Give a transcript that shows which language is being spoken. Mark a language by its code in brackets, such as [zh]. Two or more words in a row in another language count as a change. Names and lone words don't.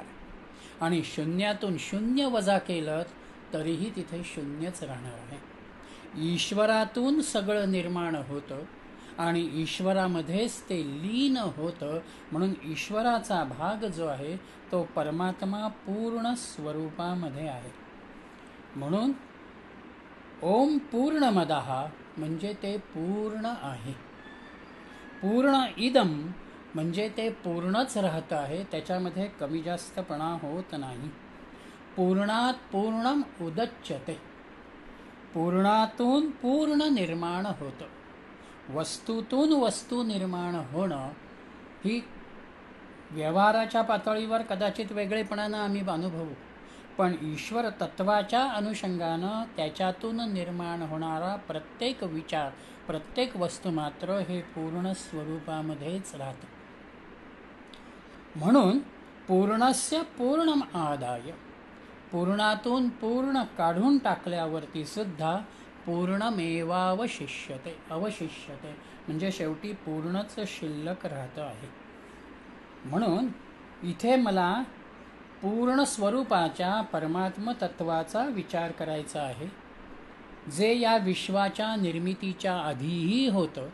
[mr] आणि शून्यातून शून्य वजा केलं तरीही तिथे शून्यच राहणार आहे. ईश्वरातून सगळं निर्माण होतं आणि ईश्वरामध्येच ते लीन होतं. म्हणून ईश्वराचा भाग जो आहे तो परमात्मा पूर्ण स्वरूपामध्ये आहे. म्हणून [sa] ओम पूर्णमदः [mr] म्हणजे ते पूर्ण आहे. [sa] पूर्ण इदं [mr] म्हणजे ते पूर्णच राहतं आहे, त्याच्यामध्ये कमी जास्तपणा होत नाही. [sa] पूर्णात पूर्णम उदच्यते, [mr] पूर्णातून पूर्ण निर्माण होतं. वस्तूतून वस्तू निर्माण होणं ही व्यवहाराच्या पातळीवर कदाचित वेगळेपणानं आम्ही अनुभवू, पण ईश्वर तत्वाच्या अनुषंगानं त्याच्यातून निर्माण होणारा प्रत्येक विचार, प्रत्येक वस्तू मात्र हे पूर्ण स्वरूपामध्येच राहतं. म्हणून [sa] पूर्णस्य पूर्णम आदाय, [mr] पूर्णातून पूर्ण काढून टाकल्यावरती सुद्धा पूर्णमेवावशिष्यते, अवशिष्यते म्हणजे शेवटी पूर्णच शिल्लक राहतं आहे. म्हणून इथे मला पूर्ण स्वरूपाच्या परमात्म तत्वाचा विचार करायचा आहे, जे या विश्वाच्या निर्मितीच्या आधीही होतं.